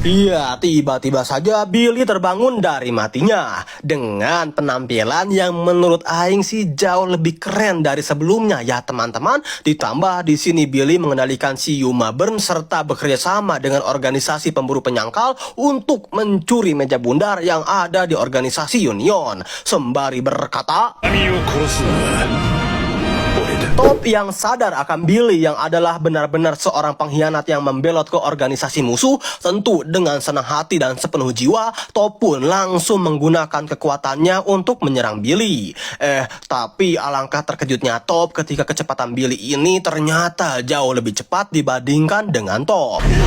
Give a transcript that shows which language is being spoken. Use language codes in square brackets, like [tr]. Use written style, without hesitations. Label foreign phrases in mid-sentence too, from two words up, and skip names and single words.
[id] Iya, tiba-tiba saja Billy terbangun dari matinya dengan penampilan yang menurut Aing sih jauh lebih keren dari sebelumnya ya teman-teman. Ditambah di sini Billy mengendalikan si Yuma Burn serta bekerja sama dengan organisasi pemburu penyangkal untuk mencuri meja bundar yang ada di organisasi Union. Sembari berkata, [ja] 神を殺すのは俺だ。 [id] Top yang sadar akan Billy yang adalah benar-benar seorang pengkhianat yang membelot ke organisasi musuh, tentu dengan senang hati dan sepenuh jiwa, Top pun langsung menggunakan kekuatannya untuk menyerang Billy. Tapi alangkah terkejutnya Top ketika kecepatan Billy ini ternyata jauh lebih cepat dibandingkan dengan Top.